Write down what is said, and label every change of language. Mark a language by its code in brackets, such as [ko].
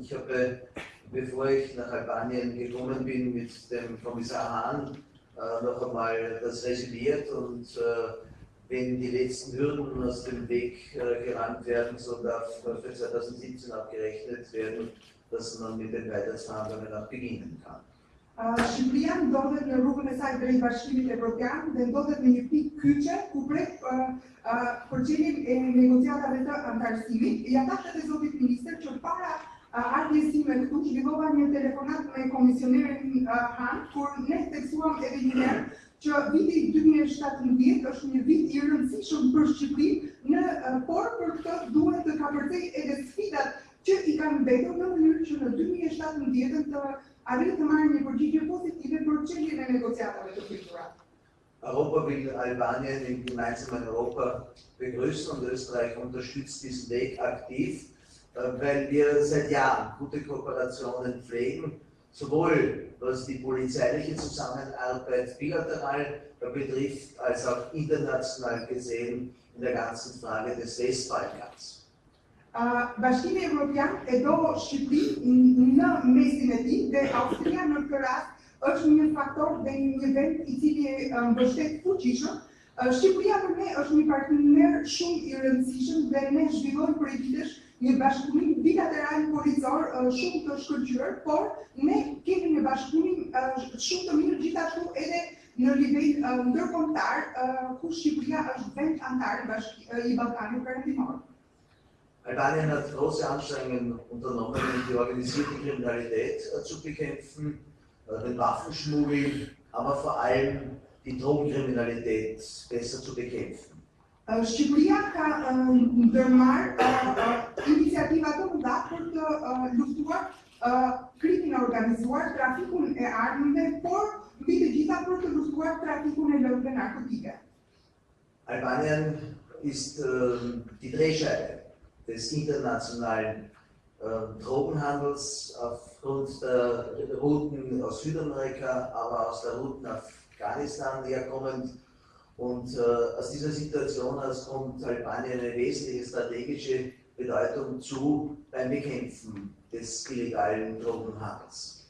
[de] Ich habe, bevor ich nach Albanien gekommen bin, mit dem Kommissar Hahn noch einmal das resümiert und wenn die letzten Hürden aus dem Weg geräumt werden, so darf für 2017 abgerechnet werden, dass man mit den Beitrittsverhandlungen auch beginnen kann. [sq] Shqipëria ndodhet në rrugën e saj drejt Bashkimit Evropian dhe ndodhet në një pikë kyçe ku pret përgjigjen e negociatave të antarësimit. Ja thashë edhe zotit ministër që para ardhjes time këtu zhvillova një telefonat me komisionerin Han, kur ne theksuam edhe një herë që viti 2017 është një vit I rëndësishëm për Shqipërinë, por për këtë duhet të kapërcej edhe sfidat që I kanë mbetur në mënyrë që në 2017 të arritë të marrë një përgjigje pozitive për çështjen e negociatave të pritura. [de] Europa will Albanien im gemeinsamen Europa begrüßen und Österreich unterstützt diesen Weg aktiv, weil wir seit Jahren gute Kooperationen pflegen, sowohl was die polizeiliche Zusammenarbeit bilateral betrifft, als auch international gesehen in der ganzen Frage des Westbalkans. [sq] Bashkimi Evropian e do Shqipëri në mesin e tij dhe Austria në këtë rast është një faktor dhe një vend i cili mbështet fuqishëm. Shqipëria për ne është një partner shumë i rëndësishëm dhe ne zhvillojmë prej vitesh një bashkëpunim bilateral policor shumë të shkëlqyer, por ne kemi një bashkëpunim shumë të mirë gjithashtu edhe në nivel ndërkombëtar, ku Shqipëria është vend antar i Ballkanit Perëndimor. [de] Albanien hat große Anstrengungen unternommen, um die organisierte Kriminalität zu bekämpfen, den Waffenschmuggel, aber vor allem die Drogenkriminalität besser zu bekämpfen. [sq] Shqipëria ka ndërmarrë iniciativa të mëdha për të luftuar krimin organizuar, trafikun e armëve, por mbi të gjitha për të luftuar trafikun e lëndëve narkotike. [de] Albanien ist die Drehscheibe des internationalen Drogenhandels aufgrund der Routen aus Südamerika, aber aus der Routen Afghanistan herkommend. Und aus dieser Situation kommt Albanien eine wesentliche strategische Bedeutung zu beim Bekämpfen des illegalen Drogenhandels.